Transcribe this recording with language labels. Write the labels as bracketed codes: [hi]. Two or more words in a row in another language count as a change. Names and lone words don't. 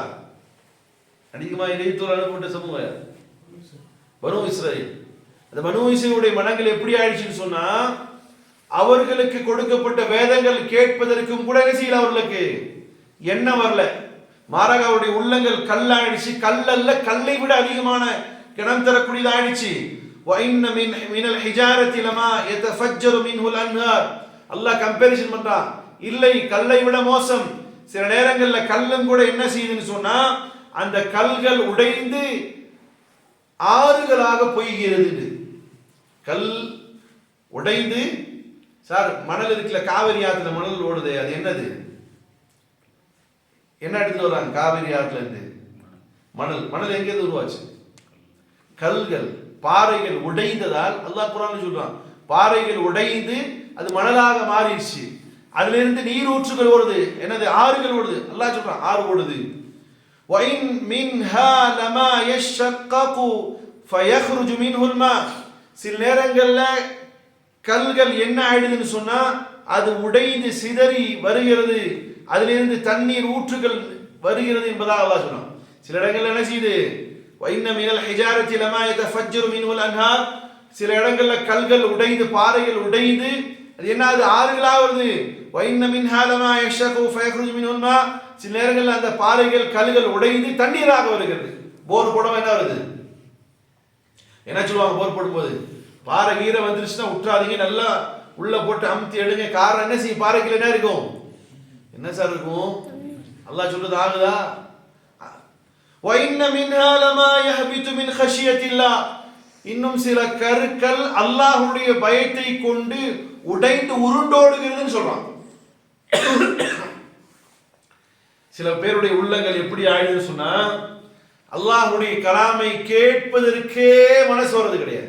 [ta] அதிகமாக இறைத்தூதர் அனுப்பப்பட்ட சமூகம் பனூ இஸ்ரயீல். அந்த பனூ இஸ்ரயீலுடைய மனங்கள் எப்படி ஆயிடுச்சுன்னு சொன்னா, அவர்களுக்கு கொடுக்கப்பட்ட வேதங்கள் கேட்பதற்கும் கூட என்ன செய்யல, அவர்களுக்கு எண்ணம் வரல. மாறாக அவருடைய உள்ளங்கள் கல்லாயிடுச்சு. கல்லல்ல, கல்லை விட அதிகமான கிணம் தரக்கூடியதாயிடுச்சு. [ar] وَإِنَّ مِنَ الْحِجَارَةِ لَمَا يَتَفَجَّرُ مِنْهُ الْأَنْهَارُ. [ta] அல்லாஹ் கம்பேரிசன் பண்றான். இல்லை, கல்லை விட மோசம். சில நேரங்களில் கல்லும் கூட என்ன செய்யுதுன்னு சொன்னா, அந்த கல்கள் உடைந்து ஆறுகளாக பொய்கிறது. கல் உடைந்து, சார் மணல் இருக்குல்ல, காவிரி ஆற்றுல மணல் ஓடுது, அது என்னது? என்ன எடுத்துட்டு வர்றாங்க காவிரி ஆற்றுல இருந்து? மணல். மணல் எங்கேருந்து உருவாச்சு? கல்கள், பாறைகள் உடைந்ததால் அல்லாஹ் குர்ஆன்ல சொல்றான், பாறைகள் உடைந்து அது மணலாக மாறிடுச்சு. அதுல இருந்து நீரூற்றுகள் ஓடுது, என்னது? ஆறுகள் ஓடுது. அல்லாஹ் சொல்றான், ஆறு ஓடுது. [ar] وَإِن مِنْهَا لَمَا يَشَّقَّقُ فَيَخْرُجُ مِنْهُ الْمَاءُ. [ta] சில நேரங்கள்ல கல்கள் என்ன ஆயிடுதுன்னு சொன்னா, அது உடைந்து சிதறி வருகிறது, அதிலிருந்து தண்ணீர் ஊற்றுகள் வருகிறது என்பதாக அல்லாஹ் சொன்னான். சில இடங்கள்ல என்ன செய்யுது? [ar] وَإِنَّ مِنَ الْحِجَارَةِ لَمَا يَتَفَجَّرُ مِنْهُ الْأَنْهَارُ. [ta] சில இடங்கள்ல கல்கள் உடைந்து, பாறைகள் உடைந்து அது என்ன ஆகுது? ஆறுகளாக வருது. [ar] وَإِنَّ مِنْهَا لَمَا يَشَّقُّ فَيَخْرُجُ مِنْهُ الْمَاءُ. [ta] சில நேரங்களில் அந்த பாறைகள், கல்கள் உடைந்து தண்ணீராக வருகிறது. போர் போடும் என்ன வருது? என்ன சொல்லுவாங்க போர் போடும்போது? பாறை ஈரம் வந்துருச்சுன்னா விட்டுறாதீங்க, நல்லா உள்ள போட்டு அமுத்தி எடுங்க. காரணம் என்ன செய்யும்? பாறைகள் என்ன இருக்கும்? என்ன சார் இருக்கும்? அல்லாஹ் சொல்றது ஆகுதா? [ar] وَإِنَّ مِنْهَا لَمَا يَهْبِطُ مِنْ خَشْيَةِ اللَّهِ. [ta] இன்னும் சில கற்கள் அல்லாஹ்வுடைய பயத்தை கொண்டு உடைந்து உருண்டோடுகிறதுன்னு சொல்றான். சில பேருடைய உள்ளங்கள் எப்படி ஆயிடுதுன்னு சொன்னா, அல்லாஹ்வுடைய கலாமை கேட்பதற்கே மனசு வர்றது கிடையாது.